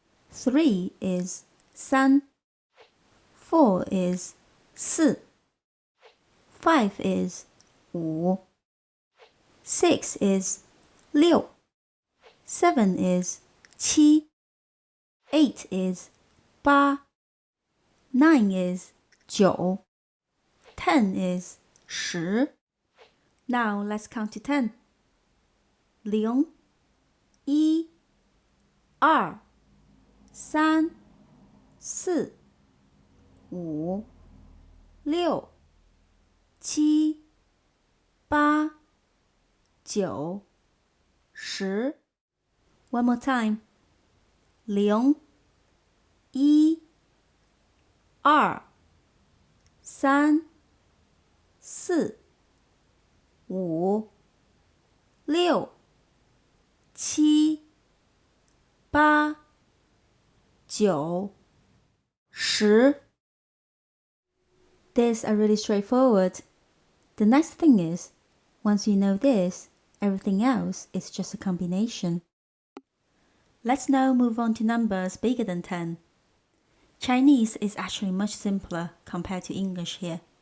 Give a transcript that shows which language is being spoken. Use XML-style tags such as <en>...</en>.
<en>3 is 三, 4 is 四, 5 is 五, 6 is 六, 7 is 七, 8 is 八, 9 is 九, 10 is 十. Now let's count to 10.</en> <zh>零, 一, 二, 三, 四, 五, 六, 七, 八, 九, 十.</zh> <en>One more time.</en> <zh>零, 一, 二, 三, 四, 五, 六, 七, 八, 九, 十.</zh> <en>These are really straightforward. The next thing is, once you know this, everything else is just a combination. Let's now move on to numbers bigger than 10. Chinese is actually much simpler compared to English here.</en>